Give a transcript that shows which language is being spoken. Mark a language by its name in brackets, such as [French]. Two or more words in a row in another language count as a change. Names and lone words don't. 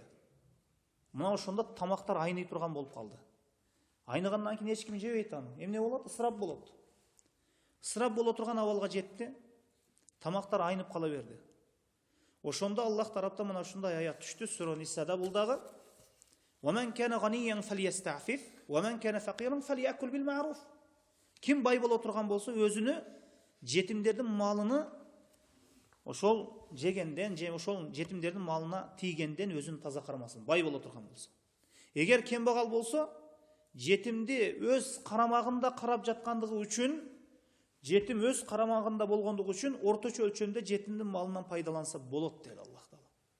[Kyrgyz] Мына ошондо тамактар айный турган болуп калды. Айныгандан кийин эч ким жебейт аны. Эмне болот? Ысырап болот. Ысырап боло турган абалга жетти. Тамактар айнып кала берди. Ошондо Аллах тараптан мына ушундай аят түштү. Сура Нисада бул дагы [Arabic] وَمَنْ كَانَ غَنِيًّا فَلْيَسْتَعْفِفْ وَمَنْ كَانَ فَقِيرًا فَلْيَأْكُلْ بِالْمَعْرُوفِ. [Kyrgyz] Ким бай боло турган болсо, өзүнү жетимдердин малыны ошол жегенден, же ошол жетимдердин малына тийгенден өзүн таза кармасын, бай боло турган болсо. Эгер кембагал болсо, жетимди өз карамагында карап жаткандыгы үчүн, жетим өз карамагында болгондугу үчүн орточо өлчөмдө жетимдин малынан пайдаланса болот деди Аллах Таала.